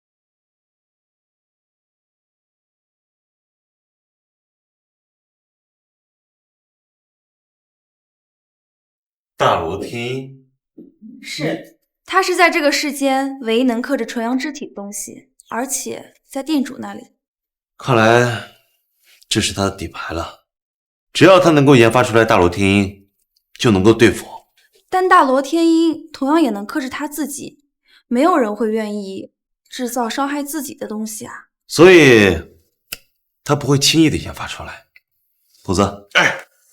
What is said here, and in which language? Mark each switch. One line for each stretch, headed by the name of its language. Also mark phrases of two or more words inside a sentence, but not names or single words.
Chinese: 大羅天音是，它是在这個世間唯一能克制純陽之體的東西，而且在店主那裡。看來這是他的底牌了。只要他能夠研發出來大羅天音，就能夠對付我。但大羅天音同樣也能克制他自己，沒有人會願意製造傷害自己的東西啊。所以，他不會輕易的研發出來。虎子，哎。